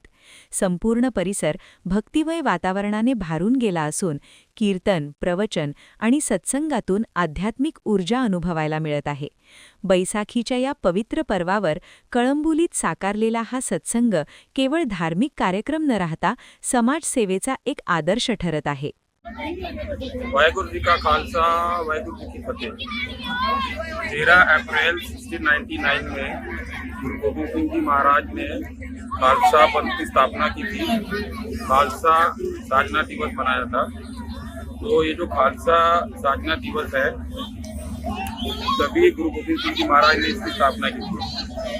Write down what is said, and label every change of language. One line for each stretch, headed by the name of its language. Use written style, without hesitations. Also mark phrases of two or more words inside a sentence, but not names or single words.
Marathi: संपूर्ण परिसर भक्तिमय वातावरणाने भारून गेला असून कीर्तन, प्रवचन आणि सत्संगातून आध्यात्मिक ऊर्जा अनुभवायला मिळत आहे. बैसाखीच्या या पवित्र पर्वावर कळंबोलीत साकारलेला हा सत्संग केवळ धार्मिक कार्यक्रम न राहता समाजसेवेचा एक आदर्श ठरत आहे.
Punjabi: ਵਾਹਿਗੁਰੂ ਜੀ ਕਾ ਖ਼ਾਲਸਾ ਵਾਹਿਗੁਰੂ ਜੀ ਕੀ ਫ਼ਤਿਹ।
Hindi: 13 अप्रैल 1699 में गुरु गोविंद सिंह जी महाराज ने खालसा पंथ की स्थापना की थी। खालसा साधना दिवस मनाया था। तो ये जो खालसा साधना दिवस है तभी गुरु गोविंद सिंह जी महाराज ने इसकी स्थापना की थी।